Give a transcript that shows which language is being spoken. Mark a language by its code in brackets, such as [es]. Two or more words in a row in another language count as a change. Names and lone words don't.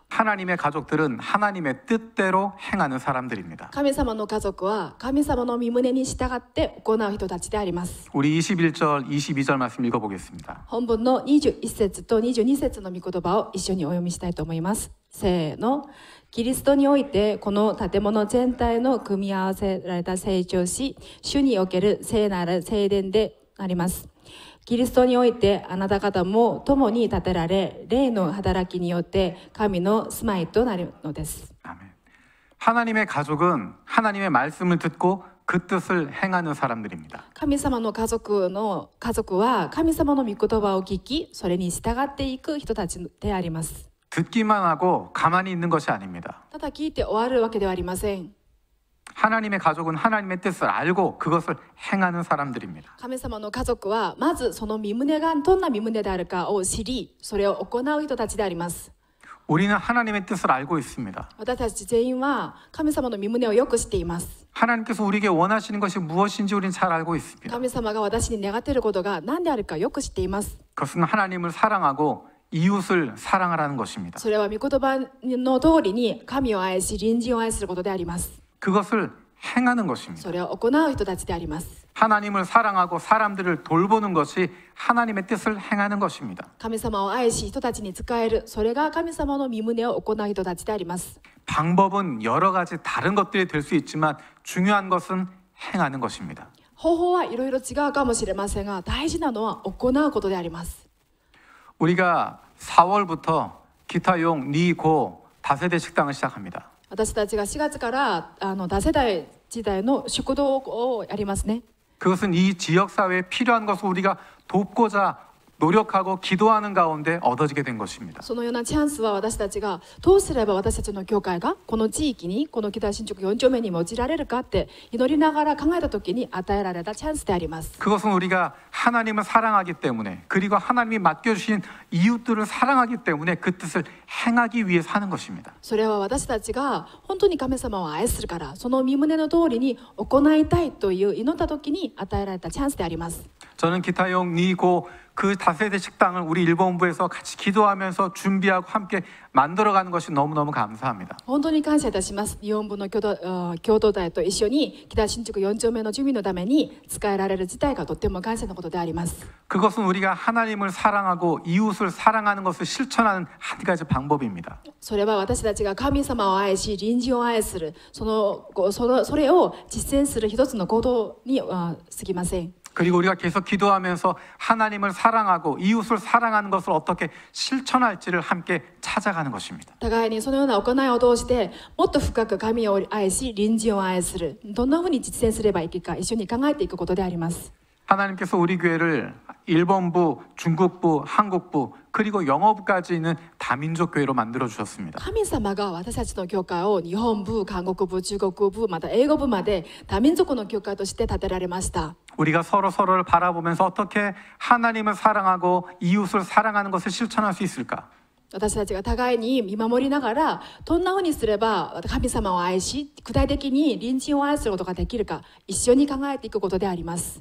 [ko] 하나님의 가족들은 하나님의 뜻대로 행하는 사람들입니다. [ja] 神様の家族は神様の御胸に従って行う人たちであります。 [ko] 우리 21절, 22절 말씀 읽어보겠습니다. [ja] 本文の21節と22節の御言葉を一緒にお読みしたいと思います。せーの。キリストにおいてこの建物全体の組み合わせられた成長し、主における聖なる聖殿であります。キリストにおいてあなた方も共に建てられ、霊の働きによって神の住まいとなるのです。 [ko] 아멘. 하나님의 가족은 하나님의 말씀을 듣고 그 뜻을 행하는 사람들입니다. [ja] 神様の家族は神様の御言葉を聞き、それに従っていく人たちであります。 [ko] 듣기만 하고 가만히 있는 것이 아닙니다. [ja] ただ聞いて終わるわけではありません。 [ko] 하나님의 가족은 하나님의 뜻을 알고 그것을 행하는 사람들입니다. [ja] 神様の家族はまずその御胸がどんな御胸であるかを知り、それを行う人たちであります。 [ko] 우리는 하나님의 뜻을 알고 있습니다. [ja] 私たち全員は神様の御胸をよく知っています。 [ko] 하나님께서 우리에게 원하시는 것이 무엇인지 우리는 잘 알고 있습니다. [ja] 神様が私に願っていることが何であるかよく知っています。 [ko] 그것은 하나님을 사랑하고 이웃을 사랑하라는 것입니다. [ja] それは御言葉の通りに神を愛し隣人を愛することであります。 [ko] 그것을 행하는 것입니다. [ja] それを行う人たちであります。 [ko] 하나님을 사랑하고 사람들을 돌보는 것이 하나님의 뜻을 행하는 것입니다. [ja] 神様を愛し人たちに仕える、それが神様の御胸を行う人たちであります。 [ko] 방법은 여러 가지 다른 것들이 될 수 있지만 중요한 것은 행하는 것입니다. [ja] 方法はいろいろ違うかもしれませんが、大事なのは行うことであります。 [ko] 우리가 4월부터 기타용 니고 다세대 식당을 시작합니다. [ja] 私たちが4月から多世代時代の食堂をやりますね。 [ko] 그것은 이 지역 사회에 필요한 것을 우리가 돕고자 노력하고 기도하는 가운데 얻어지게 된 것입니다. [ja] そのようなチャンスは私たちがどうすれば私たちの教会がこの地域に、この北新宿4丁目に用いられるかって祈りながら考えた時に与えられたチャンスであります。 [ko] 그것은 우리가 하나님을 사랑하기 때문에 그리고 하나님이 맡겨주신 이웃들을 사랑하기 때문에 그 뜻을 행하기 위해서 하는 것입니다. [ja] それは私たちが本当に神様を愛するから、その御胸の通りに行いたいという祈った時に与えられたチャンスであります。 [ko] 저는 기타용 니고 그 다세대 식당을 우리 일본부에서 같이 기도하면서 준비하고 함께 만들어가는 것이 너무너무 감사합니다. [ja] 本当に感謝いたします。日本部の共同体と一緒に北新宿4丁目の住民のために使えられる事態がとっても感謝のことであります。 [ko] 그것은 우리가 하나님을 사랑하고 이웃을 사랑하는 것을 실천하는 한 가지 방법입니다. [ja] それは私たちが神様を愛し隣人を愛する、それを実践する一つの行動に過ぎません。 [ko] 그리고 우리가 계속 기도하면서 하나님을 사랑하고 이웃을 사랑하는 것을 어떻게 실천할지를 함께 찾아가는 것입니다. [ja] 互いにそのような行いを通してもっと深く神を愛し隣人を愛する、どんなふうに実践すればいいか一緒に考えていくことであります。 [ko] 하나님께서 우리 교회를 일본부, 중국부, 한국부 그리고 영어부까지 있는 다민족 교회로 만들어 주셨습니다. [ja] 神様が私たちの教会を日本部、韓国部、中国部、また英語部まで多民族の教会として建てられました。 [ko] 우리가 서로를 바라보면서 어떻게 하나님을 사랑하고 이웃을 사랑하는 것을 실천할 수 있을까? [ja] 私たちが互いに見守りながらどんなふうにすれば神様を愛し具体的に隣人を愛することができるか一緒に考えていくことであります。